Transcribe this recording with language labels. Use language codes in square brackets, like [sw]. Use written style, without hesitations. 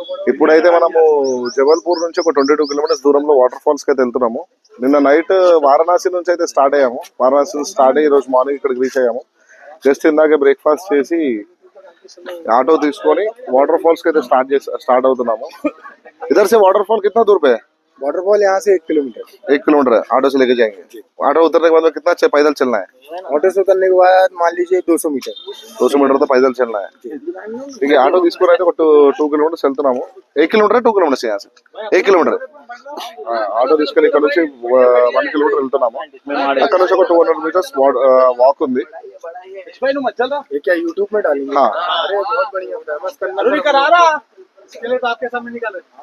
[te] ఇప్పుడైతే మనము జబల్పూర్ నుంచి ఒక 22 కిలోమీటర్స్ దూరంలో వాటర్ ఫాల్స్ కి అయితే వెళ్తున్నాము. నిన్న నైట్ వారణాసి నుంచి అయితే స్టార్ట్ అయ్యాము. వారణాసి నుంచి స్టార్ట్ అయ్యి ఈరోజు మార్నింగ్ ఇక్కడికి రీచ్ అయ్యాము. జస్ట్ ఇందాకే బ్రేక్ఫాస్ట్ చేసి ఆటో తీసుకొని వాటర్ ఫాల్స్ की स्टार्ट అవుతున్నాము. [hi] इधर से वाटरफॉल कितना दूर पे है? वाटरफॉल यहाँ से 1 किलोमीटर. 1 किलोमीटर है. ऑटो से लेके जाएंगे. ऑटो उतरने के बाद कितना पैदल चलना है? ऑटो से उतरने के बाद मान लीजिए 200 मीटर. 200 मीटर तो पैदल चलना है. ठीक है. [te] ऑटो తీసుకొని అయితే 2 కిలోమీటర్స్ వెళ్తున్నాము. 1 కిలోమీటర్ 2 కిలోమీటర్స్ [hi] यहाँ से [te] 1 కిలోమీటర్. ఆటో తీసుకొని ఇక్కడ నుంచి 1 కిలోమీటర్ వెళ్తున్నాము. అక్కడ నుంచి ఒక 200 మీటర్స్ వాక్ ఉంది. [hi] ये क्या यूट्यूब में डालेंगे? हाँ. अरे बहुत बढ़िया, फेमस करना इसके लिए तो आपके सामने निकाले.